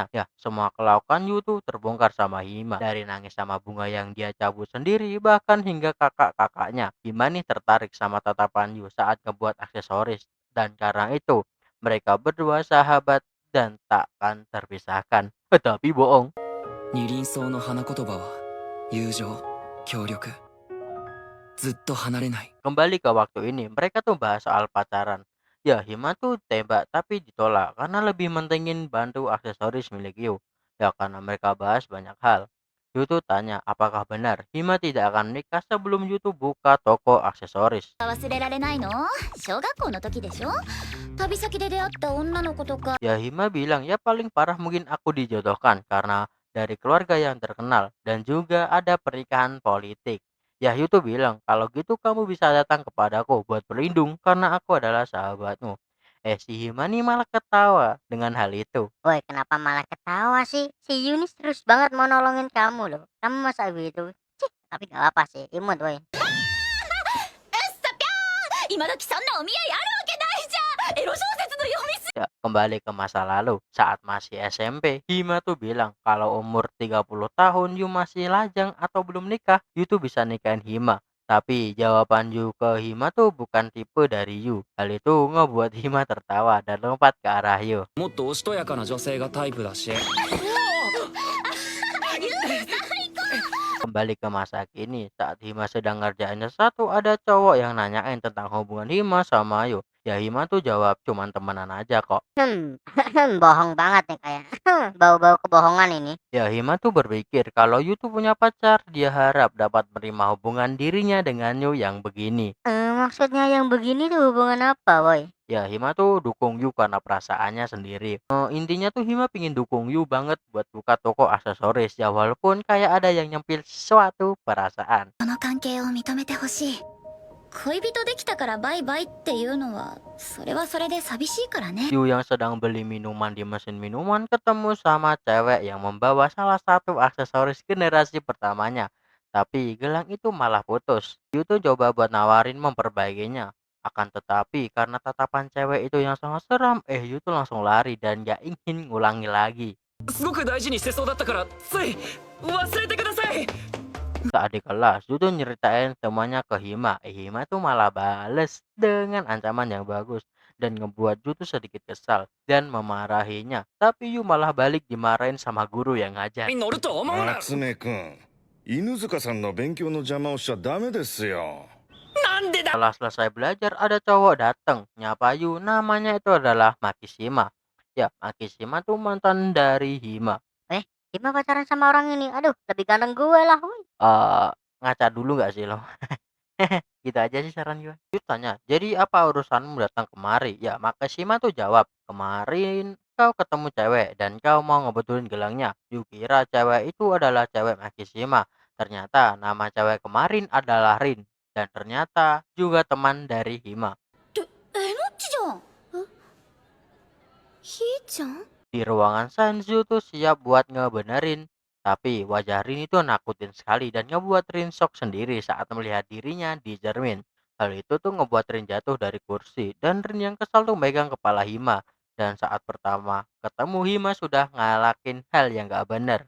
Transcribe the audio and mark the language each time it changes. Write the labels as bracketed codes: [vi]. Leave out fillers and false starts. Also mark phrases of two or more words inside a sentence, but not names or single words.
[id] Ya, semua kelakuan Yu tuh terbongkar sama Hima. Dari nangis sama bunga yang dia cabut sendiri, bahkan hingga kakak-kakaknya. Hima nih tertarik sama tatapan Yu saat ngebuat aksesoris. Dan karena itu, mereka berdua sahabat dan takkan terpisahkan. Tapi bohong. [ja] 二輪草の花言葉は友情、協力、ずっと離れない。 [id] Kembali ke waktu ini, mereka tuh bahas soal pacaran. Ya, Hima tuh tembak tapi ditolak karena lebih mentingin bantu aksesoris milik Yu. Ya, karena mereka bahas banyak hal. Yu tuh tanya apakah benar Hima tidak akan menikah sebelum Yu tuh buka toko aksesoris. [ja] 忘れられないの？小学校の時でしょ？ 旅先で出会った女の子とか [id] Ya Hima bilang ya paling parah mungkin aku dijodohkan karena dari keluarga yang terkenal dan juga ada pernikahan politik. Ya Yu tuh bilang kalau gitu kamu bisa datang kepadaku buat berlindung karena aku adalah sahabatmu. Si Hima nih malah ketawa dengan hal itu. Woi, kenapa malah ketawa sih? Si Yunis terus banget mau nolongin kamu loh. Kamu masa gitu? Cih, tapi gak apa sih, imut woi. [ja] 今時そんなお見合いあるわけないじゃんエロ小説の読みす [id] Ya, kembali ke masa lalu, saat masih SMP, Hima tuh bilang kalau umur 30 tahun Yu masih lajang atau belum nikah, Yu tuh bisa nikahin Hima. Tapi jawaban Yu ke Hima tuh bukan tipe dari Yu. Hal itu ngebuat Hima tertawa dan lompat ke arah Yu. [ja] もっとおしとやかな女性がタイプだし [id] Kembali ke masa kini, saat Hima sedang ngerjain sesuatu, ada cowok yang nanyain tentang hubungan Hima sama Yu. Ya Hima tuh jawab cuman temenan aja kok. Bohong banget nih kayak. Bau-bau kebohongan ini. Ya, Hima tuh berpikir kalau Yu tuh punya pacar, dia harap dapat menerima hubungan dirinya dengan Yu yang begini. Maksudnya yang begini tuh hubungan apa, woi? Ya, Hima tuh dukung Yu karena perasaannya sendiri. Intinya tuh Hima pingin dukung Yu banget buat buka toko aksesoris ya walaupun kayak ada yang nyempil sesuatu perasaan. [ja] この関係を認めてほしい恋人できたからバイバイっていうのはそれはそれで寂しいからね [id] Yu yang sedang beli minuman di mesin minuman ketemu sama cewek yang membawa salah satu aksesoris generasi pertamanya. Tapi gelang itu malah putus. Yu tuh coba buat nawarin memperbaikinya. Akan tetapi karena tatapan cewek itu yang sangat seram, Yu tuh langsung lari dan gak ingin ngulangi lagi. [ja] すごく大事にしてそうだったからつい忘れてください [id] Saat di kelas, Yu tuh nyeritain semuanya ke Hima. Hima tuh malah bales dengan ancaman yang bagus dan ngebuat Yu tuh sedikit kesal dan memarahinya. Tapi Yu malah balik dimarahin sama guru yang ngajar. [ja] 乗ると思うな夏目くん、犬塚さんの勉強の邪魔をしちゃダメですよ。なんでだ [id] Setelah selesai belajar, ada cowok datang nyapa Yu. Namanya itu adalah Makishima. Ya, Makishima tuh mantan dari Hima. Hima pacaran sama orang ini. Aduh, lebih ganteng gue lah, woi. Ngaca dulu nggak sih lo? Gitu aja sih saran gue. Yu tanya, jadi apa urusanmu datang kemari? Ya, Makashima tuh jawab, kemarin kau ketemu cewek dan kau mau ngebetulin gelangnya. Yu kira cewek itu adalah cewek Makishima. Ternyata nama cewek kemarin adalah Rin. Dan ternyata juga teman dari Hima. [ja] えのっちじゃんひーちゃん [id] Di ruangan Sanju tuh siap buat ngebenerin. Tapi wajah Rin itu nakutin sekali dan ngebuat Rin shock sendiri saat melihat dirinya di cermin. Hal itu tuh ngebuat Rin jatuh dari kursi dan Rin yang kesal tuh megang kepala Hima. Dan saat pertama ketemu Hima sudah ngalakin hal yang gak bener.